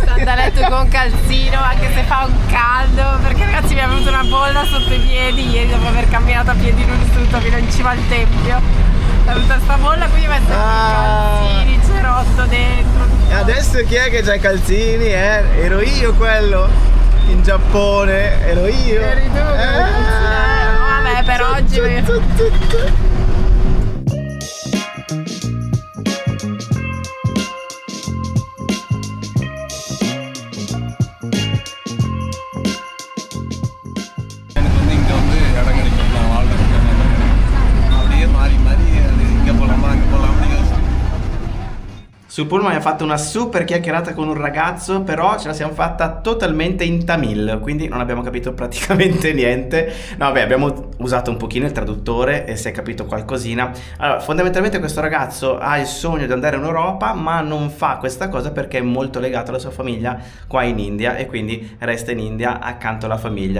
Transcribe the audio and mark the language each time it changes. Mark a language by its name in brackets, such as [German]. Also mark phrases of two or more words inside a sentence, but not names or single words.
[Italian] Sandaletto con calzino, anche se fa un caldo, perché ragazzi abbiamo avuto una bolla sotto i piedi ieri dopo aver camminato a piedi nudi tutto fino in cima al tempio. È venuta sta bolla, quindi ho messo i calzini, cerotto dentro. E adesso chi è che c'ha i calzini? Ero io quello in Giappone, ero io. Eri tu, vabbè, per oggi. [Tamil] வந்து இங்கே வந்து இடம் கிடைக்கலாம் வாழ்றதுக்கு அப்படியே மாறி மாறி அது இங்கே போகலாமா அங்கே போகலாம்னு யோசிச்சு. [Italian] Sul pullman abbiamo fatto una super chiacchierata con un ragazzo, però ce la siamo fatta totalmente in Tamil, quindi non abbiamo capito praticamente niente. No, vabbè, abbiamo usato un pochino il traduttore e si è capito qualcosina. Allora, fondamentalmente questo ragazzo ha il sogno di andare in Europa, ma non fa questa cosa perché è molto legato alla sua famiglia qua in India e quindi resta in India accanto alla famiglia.